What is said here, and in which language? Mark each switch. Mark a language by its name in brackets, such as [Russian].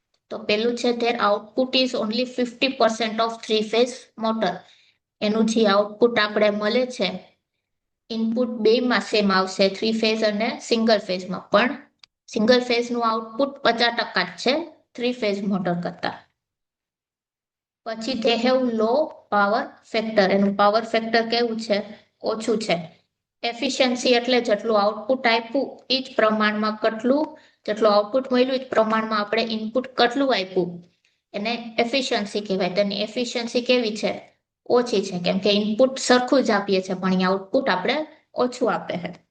[Gujarati] તો પેલું છે [English] There output is only 50% of 3 phase motor. [Gujarati] એનું જે આઉટપુટ આપણે મળે છે, ઇનપુટ બેમાં સેમ આવશે, 3 ફેઝ અને સિંગલ ફેઝમાં, પણ સિંગલ ફેઝનું આઉટપુટ 50% જ છે 3 ફેઝ મોટર કરતા. પછી [English] they have low power factor. [Gujarati] એનું પાવર ફેક્ટર કેવું છે, ઓછું છે. એફિશિયન્સી એટલે જેટલું આઉટપુટ આપ્યું એ જ પ્રમાણમાં જેટલું આઉટપુટ મળ્યું એ જ પ્રમાણમાં આપણે ઇનપુટ કેટલું આપ્યું એને એફિશિયન્સી કહેવાય. તેની એફિશિયન્સી કેવી છે, ઓછી છે, કેમ કે ઇનપુટ સરખું જ આપીએ છીએ પણ અહીંયા આઉટપુટ આપણે ઓછું આપે છે.